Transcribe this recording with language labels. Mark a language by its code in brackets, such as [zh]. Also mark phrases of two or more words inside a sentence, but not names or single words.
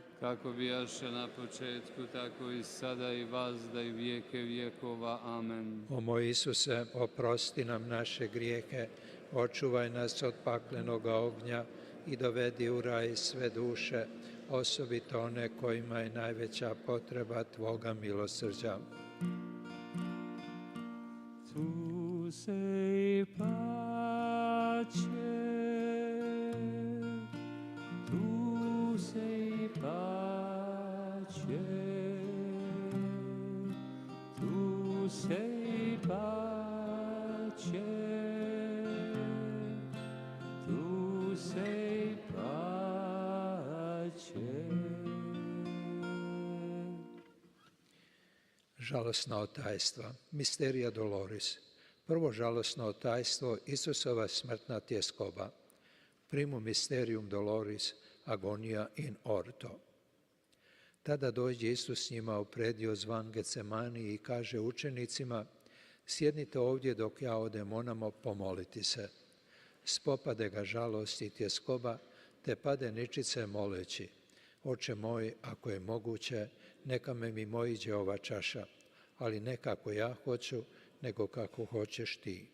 [hr] Kako bijaše na početku, tako i sada i vazda i vijeke vjekova. Amen. O moj Isuse, oprosti nam naše grijehe, očuvaj nas od paklenoga ognja i dovedi u raj sve duše, osobito one kojima je najveća potreba Tvoga milosrđa. [it] Tu sei pace, tu sei pace, tu sei pace, tu sei pace. [hr] Žalosna otajstva, [la] misterija Doloris. [hr] Prvo žalosno otajstvo, Isusova smrtna tjeskoba. [la] Primum mysterium Doloris, agonia in orto. [hr] Tada dođe Isus s njima u predio zvan Getsemani i kaže učenicima, sjednite ovdje dok ja odem onamo pomoliti se. Spopade ga žalost i tjeskoba, te pade ničice moleći, Oče moj, ako je moguće, neka me mimo iđe ova čaša, ali ne kako ja hoću, nego kako hoćeš ti.